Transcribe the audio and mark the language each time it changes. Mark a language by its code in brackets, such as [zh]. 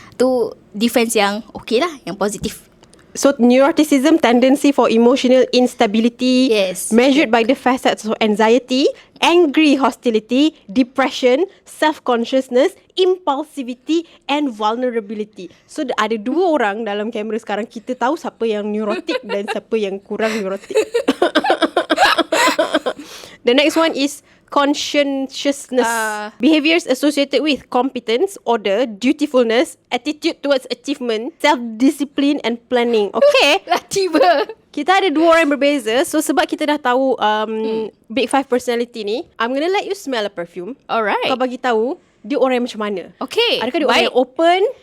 [ms] Tu defense yang okay lah, yang positif. [en] So neuroticism, tendency for emotional instability, yes, measured by the facets of anxiety, angry hostility, depression, self-consciousness, impulsivity and vulnerability. [ms] So ada dua orang dalam kamera sekarang, kita tahu siapa yang neurotic dan siapa yang kurang neurotic. [en] The next one is conscientiousness. Behaviors associated with competence, order, dutifulness, attitude towards achievement, self-discipline and planning. Okay. [ms] Lah tiba. Kita ada dua orang yang berbeza. [en] So [ms] sebab kita dah tahu [en] Big 5 personality ni, I'm gonna let you smell a perfume. Alright. [ms] Kau bagi tahu dia orang yang macam mana. [en] Okay. [ms] Adakah dia orang yang open?